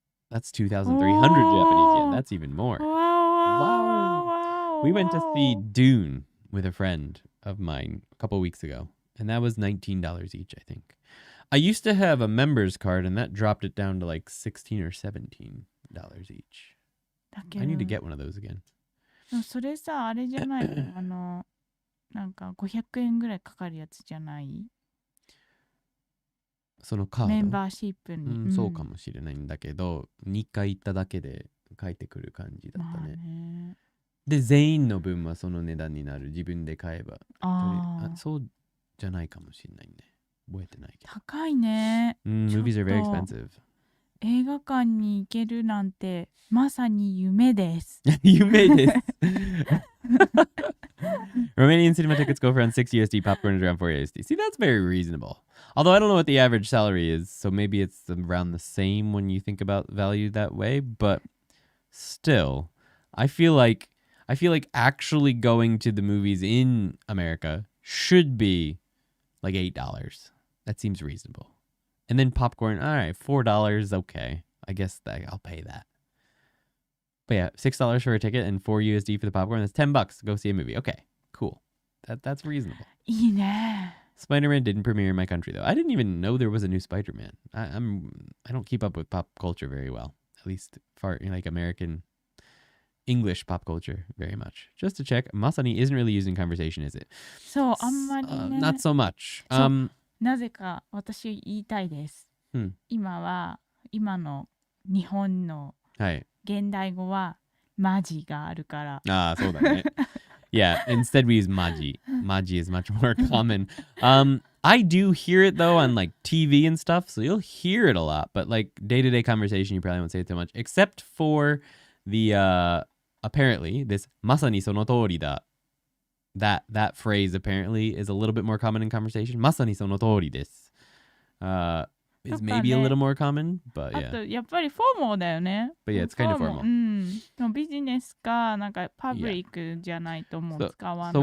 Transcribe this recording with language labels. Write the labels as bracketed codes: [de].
[en] That's 2,300 Japanese yen. That's even more. Wow. We went to see Dune with a friend of mine a couple weeks ago, and that was $19 each, I think. I used to have a member's card, and that dropped it down to like $16 or $17 each. I need to get one of those again. [ja] それさ、あれじゃないのなんか500円ぐらいかかるやつじゃないそのカードメンバーシップに、そうかもしれないんだけど、2回行っただけで帰ってくる感じだったね。で、全員の分はその値段になる。自分で買えば。そうじゃないかもしれないね。覚えてないけど。高いね。 [en] Movies are very expensive. [ja] 映画館に行けるなんてまさに夢です。夢です。 [en] Romanian cinema tickets go for around 6 USD, popcorn is around 4 USD. See, that's very reasonable. Although I don't know what the average salary is, so maybe it's around the same when you think about value that way, but still, I feel like actually going to the movies in America should be like $8. That seems reasonable. And then popcorn, all right, $4, okay. I guess I'll pay that. But yeah, $6 for a ticket and 4 USD for the popcorn. That's $10. Go see a movie. Okay, cool. That's reasonable. [ja] いいね。 [en] Spider-Man didn't premiere in my country though. I didn't even know there was a new Spider-Man. I don't keep up with pop culture very well. At least far like American English pop culture very much. Just to check, Masani isn't really using conversation, is it? [ja] そう、あんまりね。 [en] Not so much. [ja] なぜか私言いたいです。今の日本の現代語はマジがあるから。そうだね。 [en] Yeah, instead we use maji. Maji is much more common. I do hear it though on like TV and stuff, so you'll hear it a lot. But like day-to-day conversation, you probably won't say it too much, except for the apparently this [ja] まさにその通りだ. [en] That phrase apparently is a little bit more common in conversation. [ja] まさにその通りです. [en] is maybe a little more common, but あ yeah. [ja] とやっぱりフォーマルだよね。 [en] But yeah, it's kind of [ja] フォーマルうんでもビジネスかなんかパブリックじゃないともう使わない。